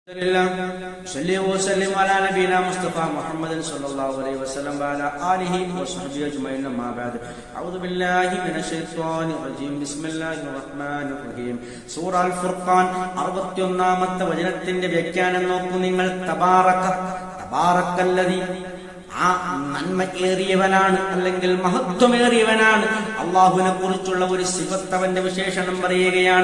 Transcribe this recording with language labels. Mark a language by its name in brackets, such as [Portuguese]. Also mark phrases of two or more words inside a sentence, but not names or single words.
[Arabic] صلى وسلم على نبينا مصطفى محمد صلى الله عليه وسلم وعلى آله وصحبه أجمعين ما بعد أعوذ بالله من الشيطان الرجيم بسم الله الرحمن الرحيم [Malayalam] സൂറ അൽ ഫുർഖാൻ 61ാമത്തെ വചനത്തിന്റെ വ്യാഖ്യാനം നോക്കൂ നിങ്ങൾ. തബാറക്കല്ലദീ ആ നന്മയേറിയവനാണ് അല്ലെങ്കിൽ മഹത്വമേറിയവനാണ്. അള്ളാഹുവിനെ കുറിച്ചുള്ള ഒരു സിഫത്ത് അവന്റെ വിശേഷണം പറയുകയാണ്.